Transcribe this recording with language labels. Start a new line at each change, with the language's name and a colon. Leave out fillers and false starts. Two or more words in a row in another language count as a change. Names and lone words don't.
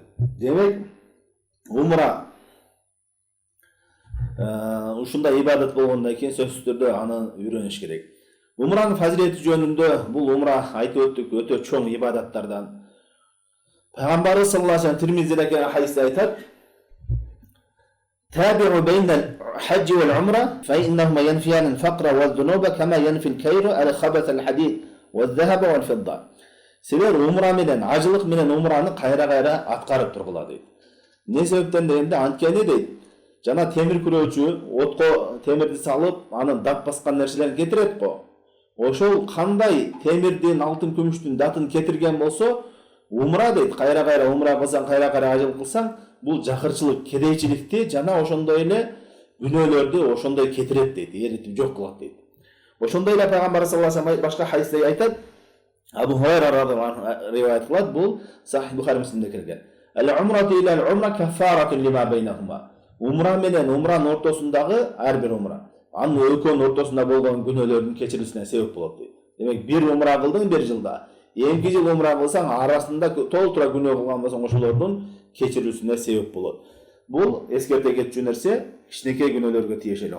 Kyrgyz: Демек, умра ушундай ибадат болгондон кийин сөзсүз түрдө аны үйрөнүш керек. Умранын фазилети жөнүндө, бул умра айтып өттүк, өтө чоң ибадаттардан. Пайгамбарыбыз
Arabic: صلى الله عليه وسلم
Kyrgyz: Тирмизиде келген хадисте айтат:
Arabic: "تابعوا بين الحج والعمرة، فإنهما ينفيان الفقر والذنوب كما ينفي الكير خبث الحديد والذهب والفضة."
Kyrgyz: Силер умра менен, ажылык менен умраны кайра-кайра аткарып тургула дейт. Не себептен дегенде, анткени дейт, жана темир күрөөчү отко темирди салып, анын дат баскан нерселерин кетирет го. Ошол кандай темирдин, алтын, күмүштүн датын кетирген болсо, умра дейт, кайра-кайра умра кылсаң, кайра-кайра ажыл кылсаң, бул жакырчылык, кедейчиликти жана ошондой эле күнөөлөрдү ошондой кетирет дейт, эритип жок кылат дейт. Ошондой эле Пайгамбар
Arabic: صلى الله عليه وسلم
Kyrgyz: башка хадисте айтат, Абу Хурайра
Arabic: رضي الله عنه
Kyrgyz: риваят кылат, бул Сахих Бухари Муслимде келген.
Arabic: "العمرة إلى العمرة كفارة لما بينهما."
Kyrgyz: Умра менен умранын ортосундагы ар бир умра анын экөөнүн ортосунда болгон күнөөлөрдүн кечирилүүсүнө себеп болот дейт. Демек бир умра кылдың бир жылда. Эки жыл умра кылсаң арасында толтура күнөө кылган болсоң ошолордун кечирүүсүнө себеп болот. Бул эскерте кетчү нерсе кичинекей күнөөлөргө тиешелүү.